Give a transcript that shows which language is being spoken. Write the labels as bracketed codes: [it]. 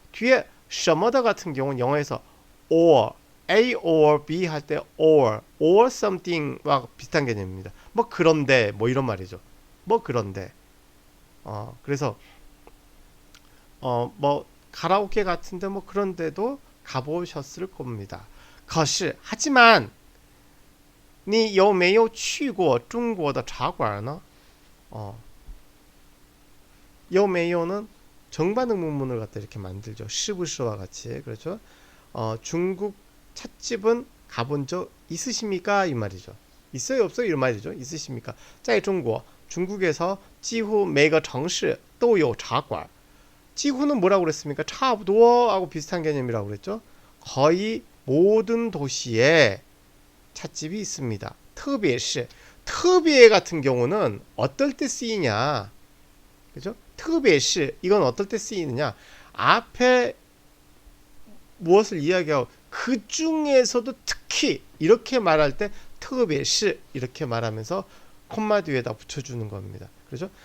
[ko] 뒤에 [zh] 什么的 [ko] 같은 경우는 영어에서 [en] or A or B [ko] 할 때 [en] or something [ko] 과 비슷한 개념입니다. 뭐 그런데 뭐 이런 말이죠. 뭐 그런데 그래서 뭐 가라오케 같은데 뭐 그런데도 가보셨을 겁니다. [zh] 可是 [ko] 하지만 [zh] 你有没有去过中国的茶馆呢? [ko] 有没有는 정반응 문문을 갖다 이렇게 만들죠. 是不是와 같이. 그렇죠? 중국 찻집은 가본 적 있으십니까? 이 말이죠. 있어요, 없어요? 이런 말이죠. 있으십니까? [zh] 在中国 [ko] 중국에서 [zh] 几乎每个城市都有茶馆 [ko] 지구는 뭐라고 그랬습니까? 차부도 하고 비슷한 개념이라고 그랬죠. 거의 모든 도시에 찻집이 있습니다. 特别是 特别 같은 경우는 어떨 때 쓰이냐? 그죠? 特别是 이건 어떨 때 쓰이느냐? 앞에 무엇을 이야기하고 그 중에서도 특히 이렇게 말할 때 特别是 이렇게 말하면서 콤마 뒤에다 붙여주는 겁니다. 그렇죠?